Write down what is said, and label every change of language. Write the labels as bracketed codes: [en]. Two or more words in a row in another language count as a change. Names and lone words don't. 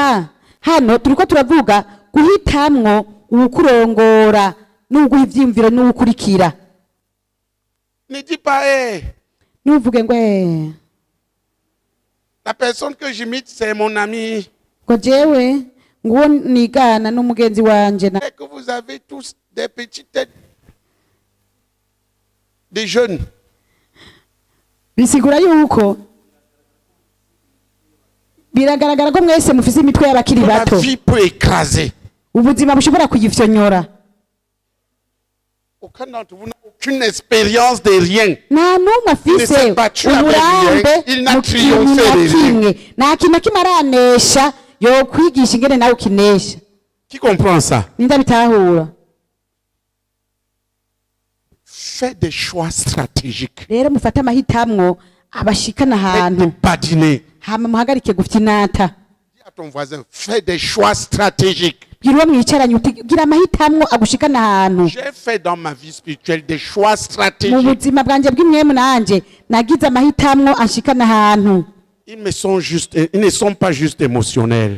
[fr] Ne dis pas, la personne que j'imite, c'est mon ami. Et que vous avez tous des petites têtes, des jeunes. [rn] Bisigura yuko biragaragara ko mwese mufise imitwe y'abakiri bato. [fr] La vie peut écraser. [rn] Ubuzima bushobora kuyifyonyora. [fr] Aucun d'entre vous n'a aucune expérience de rien. [rn] Nta numwe afise uburambe [fr] il n'a triomphé de rien. [rn] Nta kintu kimaranesha yo kwigisha ingene nawe ukinesha. [fr] Qui comprend ça? [rn] Ninda bitahura. [fr] Fais des choix stratégiques. [rn] Rero mufata amahitamwo abashikana ahantu. Hama muhagarike gufyinata. [fr] Dis à ton voisin, fais des choix stratégiques. J'ai fait dans ma vie spirituelle des choix stratégiques. Ils ne sont pas juste émotionnels.